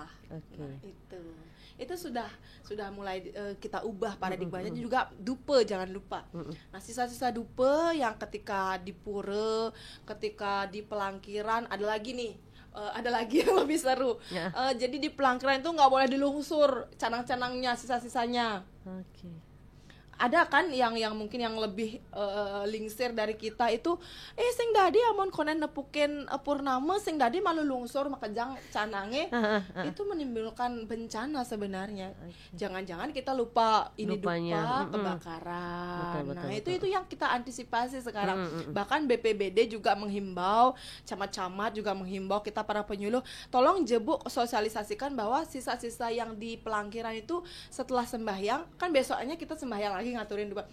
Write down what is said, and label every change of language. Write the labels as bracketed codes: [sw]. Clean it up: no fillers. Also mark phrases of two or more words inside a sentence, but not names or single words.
[id] Nah, itu sudah mulai kita ubah paradigmanya. Juga dupe, jangan lupa. Nah, sisa-sisa dupe yang ketika di pura, ketika di pelangkiran, ada lagi nih. Ada lagi yang lebih seru. Jadi di pelangkiran itu nggak boleh dilungsur canang-canangnya, sisa-sisanya. Ada kan yang mungkin yang lebih lingsir dari kita itu, [ban] sing dadi amon konen nepukin purnama, sing dadi malu lungsur makajang canange. [id] Itu menimbulkan bencana sebenarnya. Jangan-jangan kita lupa dupa kebakaran. Betul, itu yang kita antisipasi sekarang. Bahkan BPBD juga menghimbau, camat-camat juga menghimbau kita para penyuluh, tolong jebuk sosialisasikan bahwa sisa-sisa yang di pelangkiran itu setelah sembahyang, kan besoknya kita sembahyang lagi ngaturin dupa.